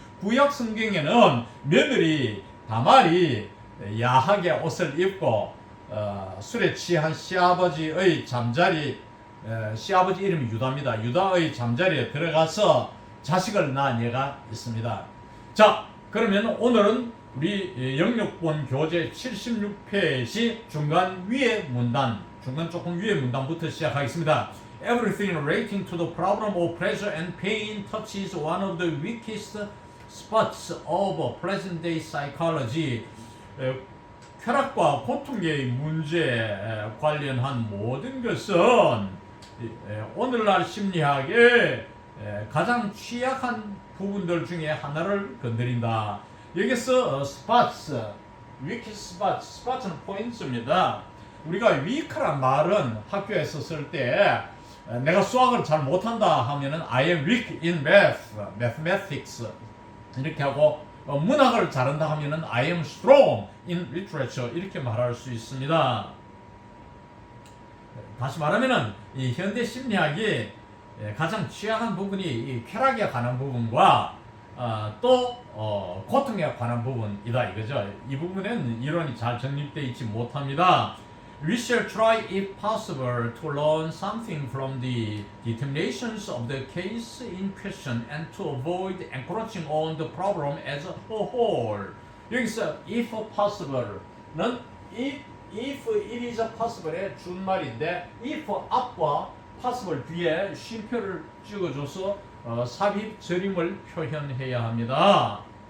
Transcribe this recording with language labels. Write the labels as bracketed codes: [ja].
[ko] 구약 성경에는 며느리 다말이 야하게 옷을 입고 술에 취한 시아버지의 잠자리, 시아버지 이름이 유다입니다. 유다의 잠자리에 들어가서 자식을 낳은 예가 있습니다. 자, 그러면 오늘은 우리 영역본 교재 76페이지 중간 위에 문단, 중간 조금 위에 문단부터 시작하겠습니다. [en] Everything relating to the problem of pleasure and pain touches one of the weakest spots of present-day psychology. [ko] 쾌락과 고통의 문제에 관련한 모든 것은 오늘날 심리학의 가장 취약한 부분들 중에 하나를 건드린다. 여기서 spots, [en] weak spots, [ko] spots는 포인트입니다. 우리가 weak란 말은 학교에서 쓸 때 내가 수학을 잘 못한다 하면은 [en] I am weak in mathematics [ko] 이렇게 하고 문학을 잘한다 하면은 [en] I am strong in literature [ko] 이렇게 말할 수 있습니다. 다시 말하면은 이 현대 심리학이 가장 취약한 부분이 이 쾌락에 관한 부분과 또 고통에 관한 부분이다 이거죠. 이 부분은 이론이 잘 정립되어 있지 못합니다. [en] We shall try, if possible, to learn something from the determinations of the case in question and to avoid encroaching on the problem as a whole. [ko] 여기서 [en] if possible [ko] 는 [en] if it is possible [ko] 의 준말인데 if 앞과 possible 뒤에 쉼표를 찍어줘서 삽입 절임을 표현해야 합니다.